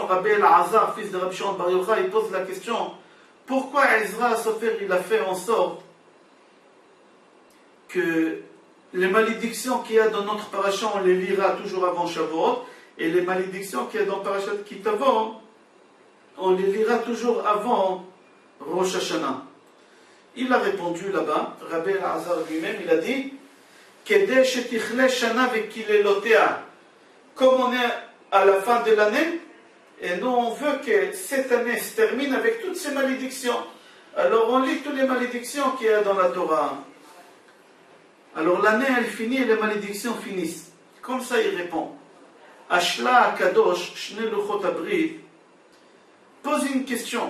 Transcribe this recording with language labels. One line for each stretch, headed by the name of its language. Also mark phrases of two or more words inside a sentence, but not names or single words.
French: Rabbi El-Azar, fils de Rabbi Shimon Bar Yochai, il pose la question pourquoi Ezra Sofer il a fait en sorte que les malédictions qu'il y a dans notre paracha, on les lira toujours avant Shavuot, et les malédictions qu'il y a dans Parashat Kitavo, on les lira toujours avant Rosh Hashanah. Il a répondu là-bas, Rabbi El-Azar lui-même, il a dit
Hebrew: כדי שתכלה שנה וקללותיה.
French: Comme on est à la fin de l'année, et nous on veut que cette année se termine avec toutes ces malédictions. Alors on lit toutes les malédictions qu'il y a dans la Torah. Alors l'année elle finit et les malédictions finissent. Comme ça il répond. Ashla Kadosh Shne Luchot Abrit pose une question.